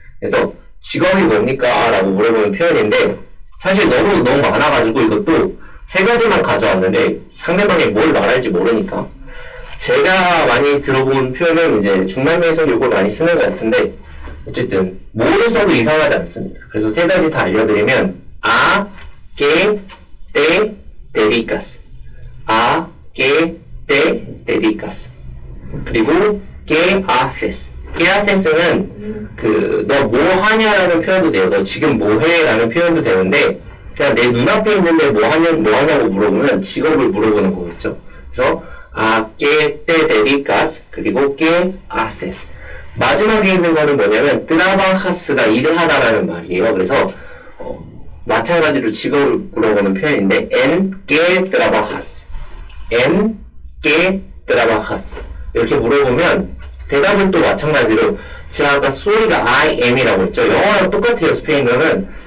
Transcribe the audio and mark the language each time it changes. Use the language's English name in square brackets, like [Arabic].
[Korean] 그래서 직업이 뭡니까? 라고 물어보는 표현인데 사실 너무 많아가지고 이것도 세 가지만 가져왔는데 상대방이 뭘 말할지 모르니까 제가 많이 들어본 표현은 이제 중남미에서는 이걸 많이 쓰는 것 같은데 어쨌든 뭐를 써도 이상하지 않습니다. 그래서 세 가지 다 알려드리면 아, 게, 때, [Spanish] dedicas? ¿A qué te dedicas? [Korean] 그리고 [Spanish] ¿qué haces? ¿qué haces [Korean] 는 너 뭐 하냐라는 표현도 돼요. 너 지금 뭐 해라는 표현도 되는데 그냥 내 눈앞에 있는데 뭐 하냐고 물어보면 직업을 물어보는 거겠죠. 그래서 [Spanish] ¿a qué te dedicas? [Korean] 그리고 [Spanish] ¿qué haces? [Korean] 마지막에 있는 거는 뭐냐면 trabajas가 일을 하다라는 말이에요. 그래서 마찬가지로 직업을 물어보는 표현인데 [Spanish] ¿en qué trabajas? ¿en qué trabajas? [Korean] 이렇게 물어보면 대답은 또 마찬가지로 제가 아까 soy가 [English] I am [Korean] 이라고 했죠. 영어랑 똑같아요. 스페인어는.